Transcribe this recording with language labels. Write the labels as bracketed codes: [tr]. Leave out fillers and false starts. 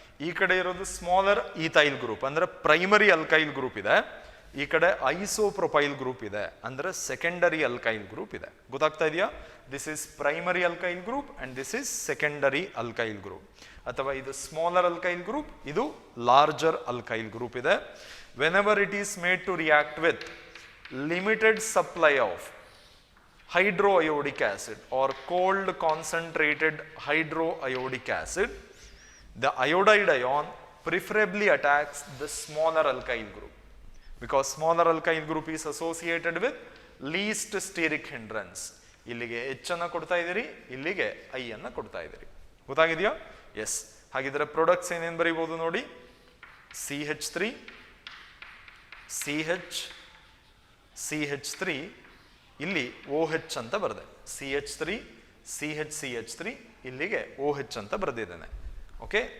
[kn] ಈ ಕಡೆ ಇರೋದು ಸ್ಮಾಲರ್ ಈಥೈಲ್ ಗ್ರೂಪ್ ಅಂದ್ರೆ ಪ್ರೈಮರಿ ಅಲ್ಕೈಲ್ ಗ್ರೂಪ್ ಇದೆ, ಈ ಕಡೆ ಐಸೋಪ್ರೊಪೈಲ್ ಗ್ರೂಪ್ ಇದೆ ಅಂದ್ರೆ ಸೆಕೆಂಡರಿ ಅಲ್ಕೈಲ್ ಗ್ರೂಪ್ ಇದೆ. ಗೊತ್ತಾಗ್ತಾ ಇದೆಯಾ? [en] This is primary alkyl group and this is secondary alkyl group. [kn] ಅಥವಾ ಇದು ಸ್ಮಾಲರ್ ಅಲ್ಕೈಲ್ ಗ್ರೂಪ್, ಇದು ಲಾರ್ಜರ್ ಅಲ್ಕೈಲ್ ಗ್ರೂಪ್ ಇದೆ. [en] Whenever it is made to react with limited supply of hydroiodic acid or cold concentrated hydroiodic acid, the iodide ion preferably attacks the smaller alkyl group because smaller alkyl group is associated with least steric hindrance. [kn] ಇಲ್ಲಿಗೆ H ಅನ್ನ ಕೊಡ್ತಾ ಇದ್ದೀರಿ, ಇಲ್ಲಿಗೆ I ಅನ್ನ ಕೊಡ್ತಾ ಇದ್ದೀರಿ. ಗೊತ್ತಾಗಿದೆಯಾ? S. ಹಾಗಿದ್ರೆ products ಏನೇನು ಬರೀಬಹುದು ನೋಡಿ. CH3 CH CH3 ಇಲ್ಲಿ OH ಅಂತ ಬರೆದೆ. CH3 CH ಇಲ್ಲಿಗೆ OH ಅಂತ ಬರೆದಿದ್ದೇನೆ. ಓಕೆ.